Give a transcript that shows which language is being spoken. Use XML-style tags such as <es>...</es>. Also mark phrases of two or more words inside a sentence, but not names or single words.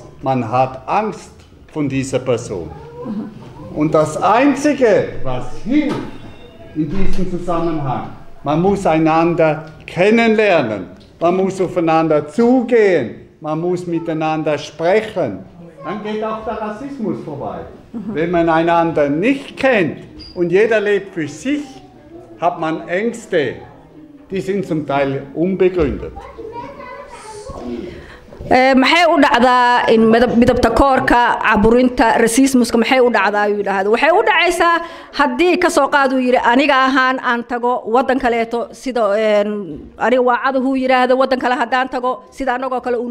<de>Man hat Angst von dieser Person. Und das Einzige, was hilft in diesem Zusammenhang, man muss einander kennenlernen, man muss aufeinander zugehen, man muss miteinander sprechen. Dann geht auch der Rassismus vorbei. Wenn man einander nicht kennt und jeder lebt für sich, hat man Ängste, die sind zum Teil unbegründet.</de> <so>maxay u dhacdaa in midabta koorka caburinta racismuska maxay u dhacdaa ayuu yiraahdo waxay u dhacaysaa hadii ka soo qaad uu yiri aniga ahaan aan tago wadan kaleeto sida aniga waacadahu yiraahdo wadan kale hadaan tago sida anagoo kale uu</so>